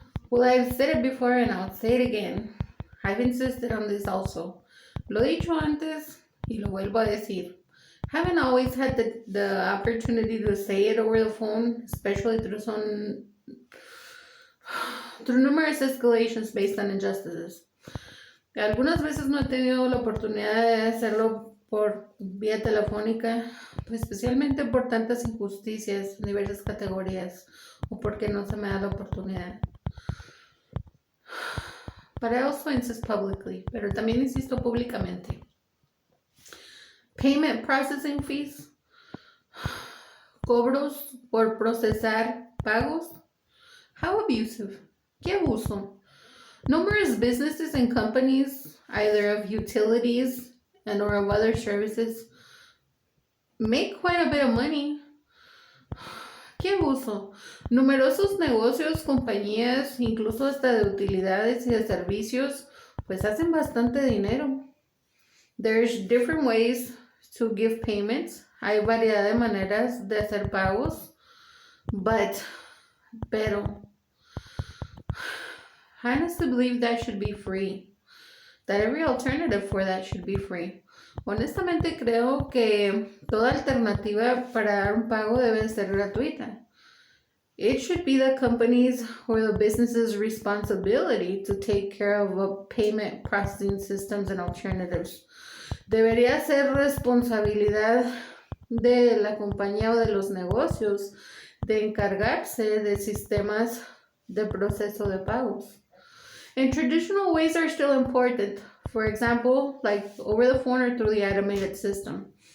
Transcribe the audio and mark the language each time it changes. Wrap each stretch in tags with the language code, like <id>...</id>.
<en>Well, I've said it before and I'll say it again. I've insisted on this also.</en> <es>Lo he dicho antes y lo vuelvo a decir.</es> <en>Haven't always had the opportunity to say it over the phone, especially through numerous escalations based on injustices.</en> <es>Algunas veces no he tenido la oportunidad de hacerlo por vía telefónica, pues especialmente por tantas injusticias en diversas categorías o porque no se me da la oportunidad.</es> <en>But I also insist publicly, pero también insisto públicamente.</en> <es>Payment processing fees, cobros por procesar pagos. How abusive. Qué abuso.</es> <en>Numerous businesses and companies, either of utilities and or of other services, make quite a bit of money.</en> <es>¡Qué abuso! Numerosos negocios, compañías, incluso hasta de utilidades y de servicios, pues hacen bastante dinero.</es> <en>There's different ways to give payments.</en> <es>Hay variedad de maneras de hacer pagos.</es> <en>Pero, I honestly believe that should be free.</en> <es>That every alternative for that should be free. Honestamente creo que toda alternativa para dar un pago debe ser gratuita.</es> <en>It should be the company's or the business's responsibility to take care of payment processing systems and alternatives.</en> <es>Debería ser responsabilidad de la compañía o de los negocios de encargarse de sistemas de proceso de pagos.</es> <en>And traditional ways are still important. For example, like over the phone or through the automated system.</en>